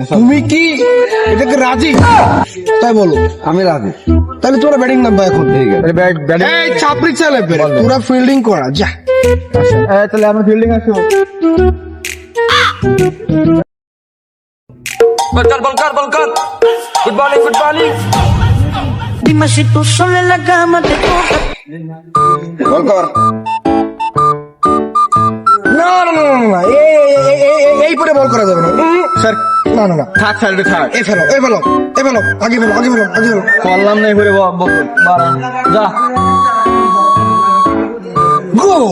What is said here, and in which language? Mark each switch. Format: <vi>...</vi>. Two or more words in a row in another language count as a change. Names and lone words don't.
<bn>তুমি কি এটাকে রাজি তাই বলো আমি রাজি তাহলে তোরা ব্যাটিং নামবা এখন ঠিক আছে ব্যাটিং এই চাপড়ি ছেলে তোরা ফিল্ডিং করা যা তাহলে আমরা ফিল্ডিং আসো বল কর ফুটবলিং ফুটবলিং</bn> <es>Dime si tú sola en la cama te toca.</es> <bn>বল কর না না না না, না এই পরে বল করা যাবে না স্যার না না না থাক স্যার থাক এ ফেলো এ ফেলো এ ফেলো আগে ফেলো আগে ফেলো আগে ফেলো করলাম না করে যা গো</bn>